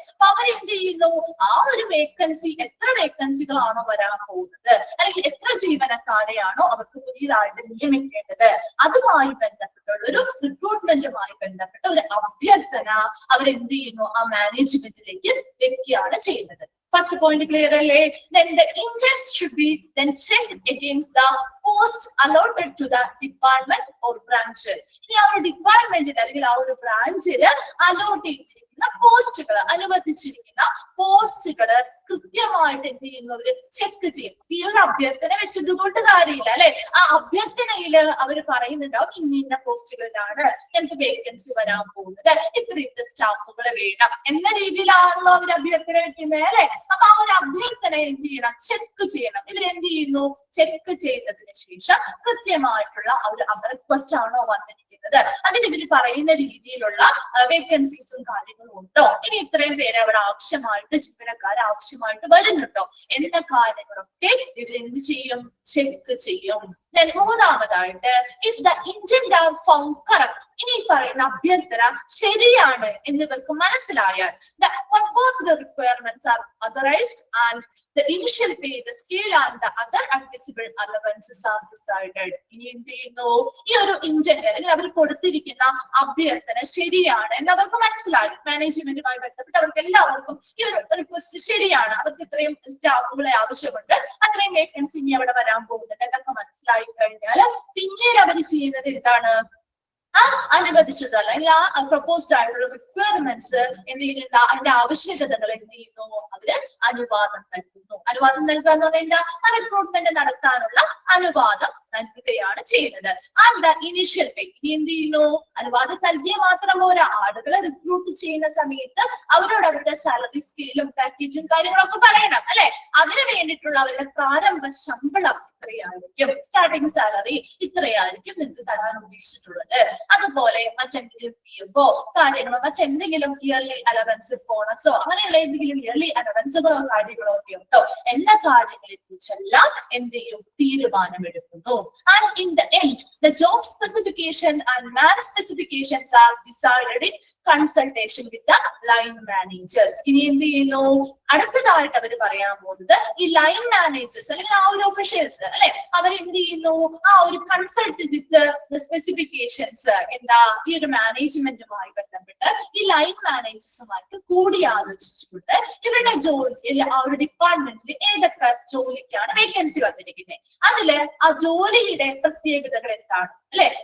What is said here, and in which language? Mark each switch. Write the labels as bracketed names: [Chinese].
[Malayalam] അപ്പൊ അവർ എന്ത് ചെയ്യുന്നു, ആ ഒരു വേക്കൻസി, എത്ര വേക്കൻസികളാണോ വരാൻ പോകുന്നത് അല്ലെങ്കിൽ എത്ര ജീവനക്കാരെയാണോ അവർക്ക് പുതിയതായിട്ട് നിയമിക്കേണ്ടത്, അതുമായി ബന്ധപ്പെട്ടുള്ള ഒരു റിക്രൂട്ട്മെന്റുമായി ബന്ധപ്പെട്ട ഒരു അഭ്യർത്ഥന അവരെന്ത് ചെയ്യുന്നു, ആ മാനേജ്മെന്റിലേക്ക് വെക്കുകയാണ് ചെയ്യുന്നത്. [English] First point clear [Malayalam] അല്ലേ? [English] Then the intents should be then checked against the post allotted to the department or branch. [Malayalam] ഇനി ആ ഒരു ഡിപ്പാർട്ട്മെന്റിൽ അല്ലെങ്കിൽ ആ ഒരു ബ്രാഞ്ചിൽ അലോട്ട് ചെയ്തിരിക്കുന്ന പോസ്റ്റുകൾ, അനുവദിച്ചിരിക്കുന്ന പോസ്റ്റുകള് കൃത്യമായിട്ട് എന്ത് ചെയ്യുന്നവര് ചെക്ക് ചെയ്യും. ഈ ഒരു അഭ്യർത്ഥന വെച്ചത് കൊണ്ട് കാര്യമില്ല അല്ലെ. ആ അഭ്യർത്ഥനയില് അവർ പറയുന്നുണ്ടാവും ഇന്ന പോസ്റ്റുകളിലാണ് ഞങ്ങൾക്ക് വേക്കൻസി വരാൻ പോകുന്നത്, ഇത്ര സ്റ്റാഫുകൾ വേണം എന്ന രീതിയിലാണല്ലോ അവർ അഭ്യർത്ഥന വെക്കുന്നത് അല്ലെ. അപ്പൊ ആ ഒരു അഭ്യർത്ഥന എന്ത് ചെയ്യണം, ചെക്ക് ചെയ്യണം. ഇവരെന്ത് ചെയ്യുന്നു, ചെക്ക് ചെയ്തതിന് ശേഷം കൃത്യമായിട്ടുള്ള ഒരു റിക്വസ്റ്റ് ആണോ വന്നിരിക്കുന്നത്, അതിന് ഇവര് പറയുന്ന രീതിയിലുള്ള വേക്കൻസീസും കാര്യങ്ങളും ഉണ്ടോ, ഇനി ഇത്രയും പേര് അവിടെ ആവശ്യമായിട്ട് ജീവനക്കാർ ആവശ്യമായിട്ട് വരുന്നുണ്ടോ എന്ന കാര്യങ്ങളൊക്കെ ഇവരെന്ത് ചെയ്യും, ചെക്ക് ചെയ്യും. [English] മൂന്നാമതായിട്ട് if the intent are found correct, [Malayalam] ഇനി പറയുന്ന അഭ്യർത്ഥന ശരിയാണ് എന്നിവർക്ക് മനസ്സിലായാൽ [English] the proposed requirements are authorized and the initial pay, the scale and the other admissible allowances are decided. [Malayalam] ഇനി എന്ത് ചെയ്യുന്നു, ഈ ഒരു ഇന്റന്റ് അല്ലെങ്കിൽ അവർ കൊടുത്തിരിക്കുന്ന അഭ്യർത്ഥന ശരിയാണ് എന്നവർക്ക് മനസ്സിലായി, മാനേജ്മെന്റുമായി ബന്ധപ്പെട്ട് അവർക്ക് എല്ലാവർക്കും ഈ ഒരു റിക്വസ്റ്റ് ശരിയാണ്, അവർക്ക് ഇത്രയും സ്റ്റാഫുകളെ ആവശ്യമുണ്ട്, അത്രയും വേക്കൻസി ഇനി അവിടെ വരാൻ പോകുന്നുണ്ട് എന്നൊക്കെ മനസ്സിലായി കഴിഞ്ഞാൽ പിന്നീട് അവർ ചെയ്യുന്നത് എന്താണ്, ആ അനുവദിച്ചത് അല്ലെങ്കിൽ ആ പ്രപ്പോസ്ഡ് ആയിട്ടുള്ള റിക്വയർമെന്റ്സ് എന്ത് ചെയ്യുന്ന അതിന്റെ ആവശ്യകതകൾ എന്ത് ചെയ്യുന്നു, അവര് അനുവാദം നൽകുന്നു. അനുവാദം നൽകുക എന്ന് പറഞ്ഞാൽ ആ റിക്രൂട്ട്മെന്റ് നടത്താനുള്ള അനുവാദം നൽകുകയാണ് ചെയ്യുന്നത്. [English] and initial pay, [Malayalam] ഇനി എന്ത് ചെയ്യുന്നു, അനുവാദം നൽകിയ മാത്രം പോരാ, ആളുകളെ റിക്രൂട്ട് ചെയ്യുന്ന സമയത്ത് അവരോട് അവരുടെ സാലറി സ്കെയിലും പാക്കേജും കാര്യങ്ങളൊക്കെ പറയണം അല്ലെ. അതിനു വേണ്ടിയിട്ടുള്ള അവരുടെ പ്രാരംഭ ശമ്പളം ഇത്രയായിരിക്കും, സ്റ്റാർട്ടിംഗ് സാലറി ഇത്രയായിരിക്കും നിങ്ങൾക്ക് തരാൻ ഉദ്ദേശിച്ചിട്ടുള്ളത്. അതുപോലെ മറ്റെന്തെങ്കിലും PF-ഓ കാര്യങ്ങളോ മറ്റെന്തെങ്കിലും ഇയർലി അലവൻസ് ബോണസോ അങ്ങനെയുള്ള എന്തെങ്കിലും ഇയർലി അലവൻസുകളോ കാര്യങ്ങളോ ഒക്കെ ഉണ്ടോ എന്ന കാര്യങ്ങളെ കുറിച്ചെല്ലാം എന്ത് ചെയ്യും, തീരുമാനമെടുക്കുന്നു. [English] And in the end, the job specification and man specifications are decided in consultation with the line managers. [Malayalam] ഇനി എന്ത് ചെയ്യുന്നു, അടുത്തതായിട്ട് അവർ പറയാൻ പോകുന്നത് ഈ ലൈൻ മാനേജേഴ്സ് അല്ലെങ്കിൽ ആ ഒരു ഒഫീഷ്യൽസ് അല്ലെ, അവരെന്ത് ചെയ്യുന്നു, ആ ഒരു [English] consult with specifications [Malayalam] എന്താ ഈ ഒരു മാനേജ്മെന്റുമായി ബന്ധപ്പെട്ട് ഈ ലൈൻ മാനേജേഴ്സുമായിട്ട് കൂടിയാലോചിച്ചുകൊണ്ട് ഇവരുടെ ജോലി ആ ഒരു ഡിപ്പാർട്ട്മെന്റിൽ ഏതൊക്കെ ജോലിക്കാണ് വേക്കൻസി വന്നിരിക്കുന്നത്, അതില് ആ ജോലിയുടെ പ്രത്യേകതകൾ എന്താണ് അല്ലെ.